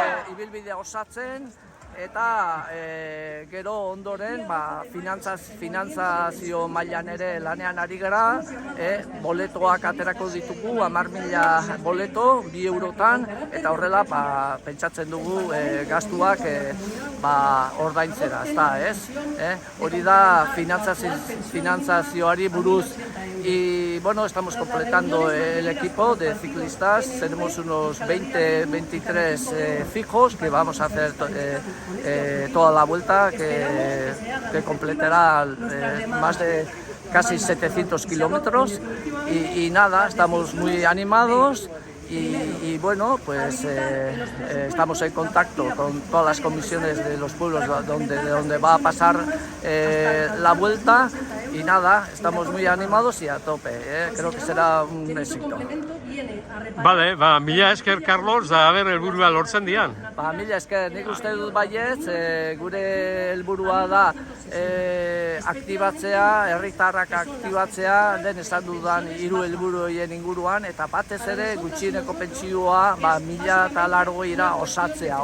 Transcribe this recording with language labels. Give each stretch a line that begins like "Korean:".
Basque: ibilbidea osatzen eta gero ondoren finantzazio mailan ere lanean ari gara, boletoak aterako ditugu, 10.000 boleto, 2 eurotan, eta horrela pentsatzen dugu gastuak ordaintzera, hori da finantzazioari buruz.
Spanish: Y bueno, estamos completando el equipo de ciclistas, tenemos unos 23 fijos que vamos a hacer toda la vuelta, que completará más de casi 700 kilómetros y nada, estamos muy animados. Y bueno, pues estamos en contacto con todas las comisiones de los pueblos donde va a pasar la vuelta y nada, estamos muy animados y a tope, creo que será un éxito.
Basque: Vale, mila esker, Carlos, da haber helburua lortzen dian. Mila esker, nik uste dut baietz, gure helburua da aktibatzea, herritarrak aktibatzea, den esan dudan 3 helburu horien inguruan, eta batez ere gutxieneko pentsioa 1.080 osatzea.